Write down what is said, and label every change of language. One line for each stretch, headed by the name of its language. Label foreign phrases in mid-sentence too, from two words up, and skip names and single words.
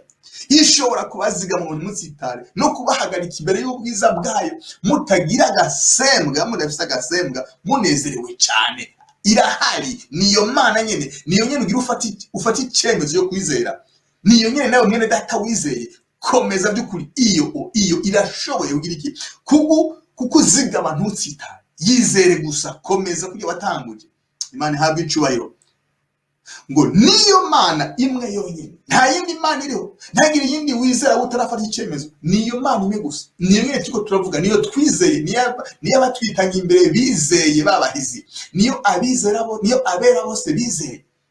Rundi: Ishobora kubazigama ngo ntimutsitare, no kubahagarika imbere y'ubwiza bwayo mutagira agasembwa, mudafise agasembwa, munezerewe cyane. Irahari, niyo Mana nyene, niyo nyene ugira ufata icyemezo yo kwizera, niyo nyene nawe mwene data wizeye. Komeza by'ukuri, iyo irashoboye kugira iki kukuzigama ntutsitare. Yizere gusa, komeza kugira watanguje. Imana ihabwe icubahiro. Ngo niyo Mana imwe yonyine, nta yindi Mana iriho, ntagira yindi wizera utarafata icyemezo, niyo Mana imwe gusa, niyo nyine tuko turavuga, niyo twizeye, niyo abatwitanga imbere bizeye babahizi, niyo abizera bo, niyo abera bose bizeye.